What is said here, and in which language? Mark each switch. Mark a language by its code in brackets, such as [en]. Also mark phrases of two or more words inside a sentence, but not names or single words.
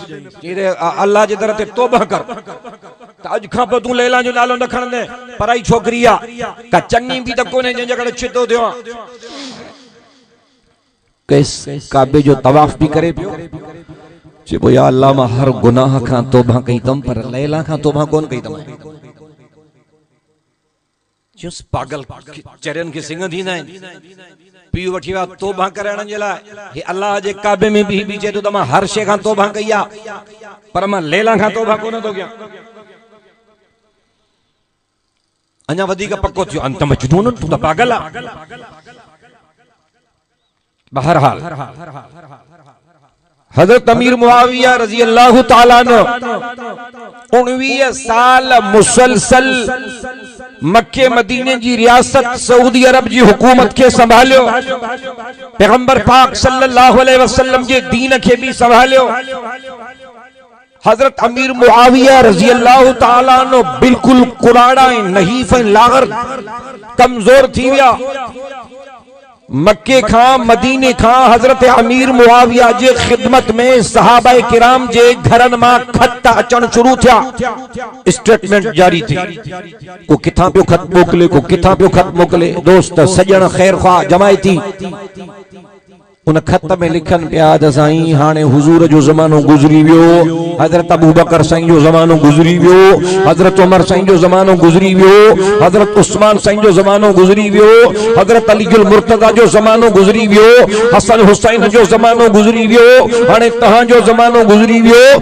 [sd] चई अल्लाह जे दर ते तौबा कर त अॼु खां पोइ तूं लैला जो नालो न खणंदे। पराई छोकिरी आहे का चङी बि त कोन्हे जंहिंजे करे छितो थियो आहे। कैस काबे जो तवाफ भी करे पियो। चइबो या अल्लाह मां हर गुनाह खां तौबा कई अथमि पर लैला खां तौबा कोन कई अथमि। चुस पागल चरियन के सिंह थींदा आहिनि। पीउ वठी विया तौबा कराइण जे लाइ। हे अल्लाह जे काबे में बि चए थो त मां हर शइ खां तौबा कई आहे पर मां लैला खां तौबा कोन थो कयां। अञा वधीक पक्को थियो अंत मजनून, तू त पागल आहे। बहरहाल हजरत अमीर मुआविया [ar] رضي الله تعالى عنه [sd] 19 साल मुसलसल मक्के मदीने जी रियासत सऊदी अरब जी हुकूमत के संभालियो। पैगंबर पाक [ar] صلى الله عليه وسلم [sd] जे दीन के भी संभालियो। हजरत अमीर मुआविया [ar] رضي الله تعالى عنه [sd] बिल्कुल कुराड़ा नहीफ लागर कमजोर थी विया। मक्के खां मदीने खां हजरत अमीर मुआविया जे खिदमत में सहाबा किराम जे घरन मां खत अचण शुरू थिया। स्टेटमेंट जारी थी, को किथां पियो खत मोकले, को किथां पियो खत मोकले। दोस्त सजण खैर ख्वाह जमायती उन खत में लिखन पिया त साईं हाणे हुजूर जो ज़मानो गुज़री वियो, हजरत अबू बकर साईं जो ज़मानो गुज़री वियो, हजरत उमर साईं जो ज़मानो गुज़री वियो, हजरत उस्मान साईं जो ज़मानो गुज़री वियो, हजरत अलीउल मुर्तज़ा जो ज़मानो गुज़री वियो, हसन हुसैन जो ज़मानो गुज़री वियो, हाणे तहां जो ज़मानो गुज़री वियो।